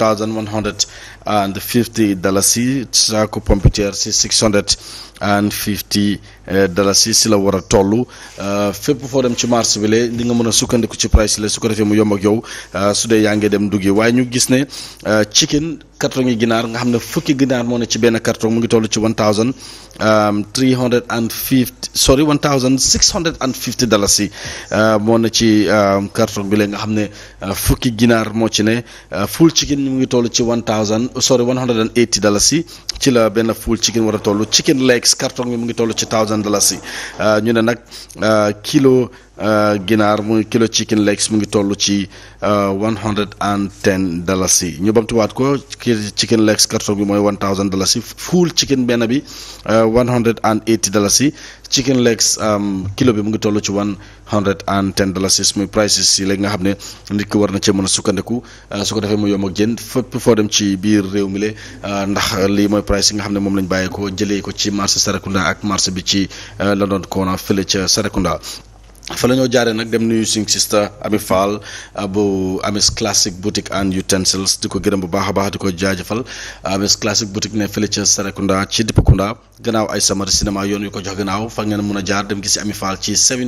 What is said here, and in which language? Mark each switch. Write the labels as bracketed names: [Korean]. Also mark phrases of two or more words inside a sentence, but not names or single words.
[Wolof] $2,150 saako pompiteer si $650 si la war a toll fépp foo dem ci marché bi le di nga mën a sukkandiku ci price la su ko defee mu yomb ak yow su dee yaa ngi dem duggi waaye ñu gis ne [English] chicken carton [Wolof] yi ginaar nga xam ne fukki ginaar moo ne ci benn carton mu ngi toll ci $1,650 moo ne ci carton bi la nga xam ne fukki ginaar moo ci ne [English] full chicken [Wolof] mu ngi toll ci $180 ci la benn [English] full chicken [Wolof] war a toll [English] chicken legs carton [Wolof] bi mu ngi toll ci $1,000 ñu ne nag kilo ginaar muy kilo [English] chicken legs [Wolof] mu ngi toll ci $110 ñu bamtuwaat ko [English] chicken legs carton [Wolof] bi mooy $1,000 [English] full chicken [Wolof] benn bi $180 [English] chicken legs [Wolof] kilo bi mu ngi toll ci $110 muy prices yi léegi nga xam ne nit ki war na cee mën a sukkandiku su ko defee mu yomb ak jën fépp foo dem ci biir réew mi le ndax lii mooy price yi nga xam ne moom lañ bàyyee ko jëlee ko ci marché Sarakunda ak marché bi ci London Corner fële ca Sarakunda fa la ñoo jaaree nag dem nuyu suñu sister Ami Fall bu Amis Classic Boutique and Utensils di ko gërëm bu baax a baax di ko jaajëfal Amis Classic Boutique ne fële ca Sarakunda ci Dipakunda gannaaw ay samari cinéma yoon yu ko jox gannaaw fa ngeen mën a jaar dem gis Ami Fall ci